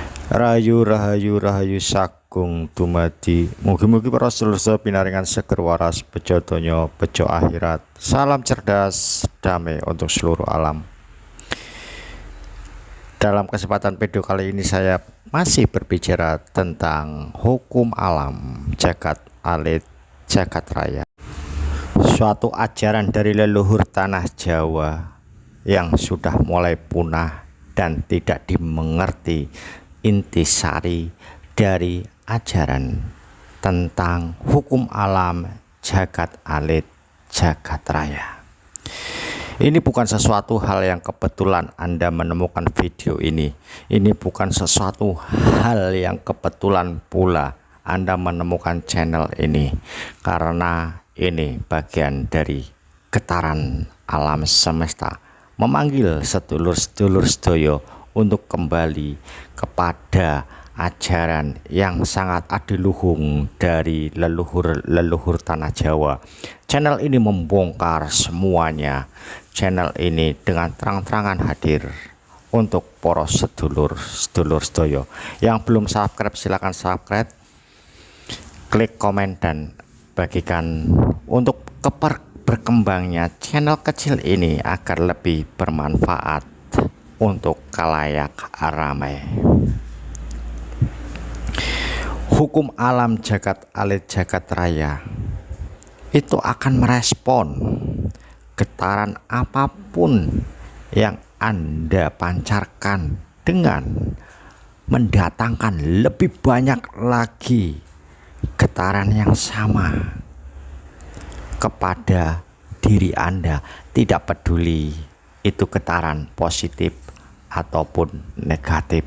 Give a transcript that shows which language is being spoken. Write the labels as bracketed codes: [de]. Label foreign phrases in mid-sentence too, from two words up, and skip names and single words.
[jv] Rahayu rahayu rahayu sagung dumadi. Mugi-mugi para sedulur pinaringan seger waras bejo donya bejo akhirat. [id] Salam cerdas damai untuk seluruh alam. Dalam kesempatan video kali ini saya masih berbicara tentang hukum alam jagat alit jagat raya. Suatu ajaran dari leluhur tanah Jawa yang sudah mulai punah dan tidak dimengerti intisari dari ajaran tentang hukum alam jagat alit jagat raya. Ini bukan sesuatu hal yang kebetulan Anda menemukan video ini. Ini bukan sesuatu hal yang kebetulan pula Anda menemukan channel ini, karena ini bagian dari getaran alam semesta memanggil [jv] sedulur-sedulur sedoyo [id] untuk kembali kepada ajaran yang sangat adiluhung dari leluhur tanah Jawa. Channel ini membongkar semuanya. Channel ini dengan terang-terangan hadir untuk poros [jv] sedulur sedoyo. [id] Yang belum subscribe silahkan subscribe, klik komen dan bagikan untuk berkembangnya channel kecil ini agar lebih bermanfaat untuk khalayak ramai. Hukum alam jagat alit jagat raya itu akan merespon getaran apapun yang Anda pancarkan dengan mendatangkan lebih banyak lagi getaran yang sama kepada diri Anda, tidak peduli itu getaran positif ataupun negatif.